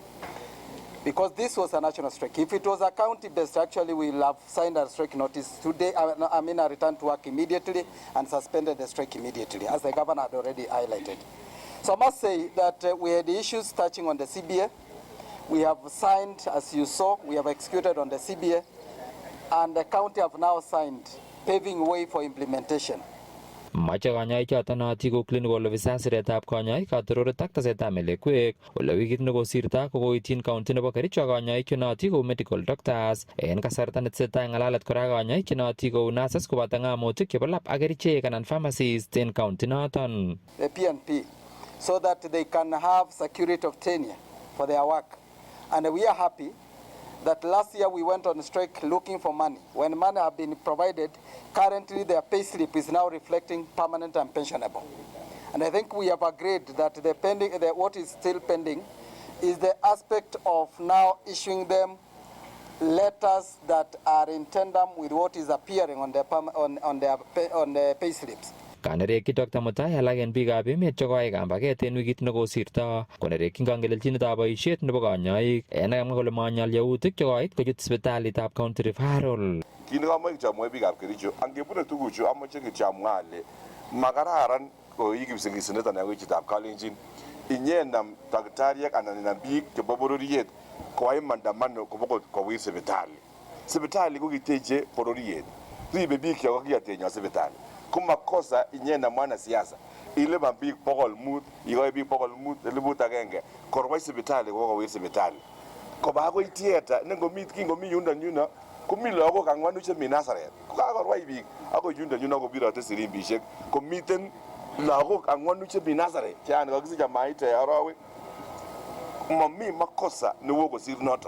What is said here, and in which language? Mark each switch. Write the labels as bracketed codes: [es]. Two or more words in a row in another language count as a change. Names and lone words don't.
[en] Because this was a national strike. If it was a county-based, actually we will have signed a strike notice today, a return to work immediately and suspended the strike immediately, as the governor had already highlighted. So I must say that we had issues touching on the CBA. We have signed, as you saw, we have executed on the CBA, and the county have now signed, paving way for implementation. [kln] Mache kanyoik choton noti ko [en] clinical officers [kln] siretab kanyoik katororet ak tesetab melekwek ole wikit nekosirto kokoityin county nebo Kericho kanyoik chenoti kou [en] medical doctors [kln] en kasarta netesetai ng'alalet kora kanyoik chenoti kou nurses koboto ng'amutik chebo lab ak kerichek anan pharmacists en county noton. [en] The PNP, so that they can have security of tenure for their work. And we are happy that last year we went on strike looking for money. When money have been provided, currently their pay slip is now reflecting permanent and pensionable. And I think we have agreed that what is still pending is the aspect of now issuing them letters that are in tandem with what is appearing on their pay slips. [kln] Kanerekyi Dr. Mutai alak en biikab emet chekoyai kambaget en wikit nekosirto konerekyin kangelelchinetab boisiet nebo kanyoik en akamwa kole manyol yautik chekoit kochut sipitalitab [en] county referral. [kln] Kit nekomoche kityo amwoi biikab Kericho angebune tuguchu amoche kityo amwa ale makararan ko ikipsingisinet anan ko chitab kalenjin inyenam daktariek anan inam biik chebo bororiet koyai maandamano kobo kowir sipitali ko kiteche bororiet ribe biik chebo kiyatenyo sipitali ko makosa inyena [sw] mwana siasa [kln] ilipan biik 500 ikoi biik 500,100 korwai sipitali ko kowir sipitali koba akoi theater kingomi yundo komi lagok angwanu chemi Nazareth ko kakorwai biik akoi yundo kobirote sirimbishek komiten lagok angwanu chemi Nazareth yani kakisich maite arawek mami makosa newo kosir noton.